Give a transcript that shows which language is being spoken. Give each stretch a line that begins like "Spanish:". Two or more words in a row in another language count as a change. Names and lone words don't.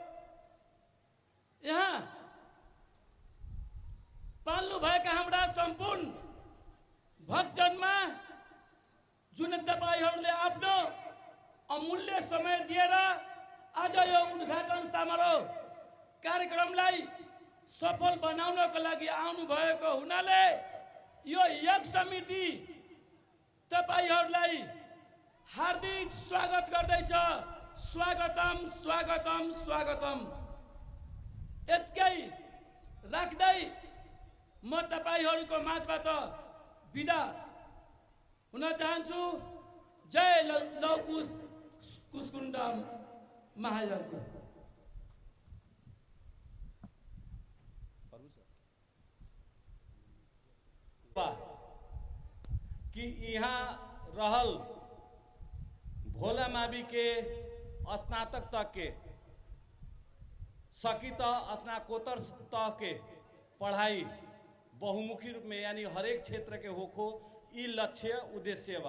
Nepali: यहाँ पाल्नु भएका हाम्रा सम्पूर्ण भक्तजनमा जुन तपाईहरूले आफ्नो अमूल्य समय दिएर आज यो उद्घाटन समारोह कार्यक्रमलाई सफल बनाउनको लागि आउनु भएको हुनाले यो योग समिति तपाईहरूलाई हार्दिक स्वागत गर्दैछ। स्वागतम स्वागतम स्वागतम। यतिकै राख्दै म तपाईहरूको माझबाट बिदा हुन चाहन्छु। जय लवकुश कुशकुंडा महायज्ञ।
Bhojpuri: कि यहाँ रहल भोला मावी के स्नातक तक के सकी तो स्नाकोत्तर तक के पढ़ाई बहुमुखी रूप में यानी हर एक क्षेत्र के होखो, ई लक्ष्य उद्देश्य बा।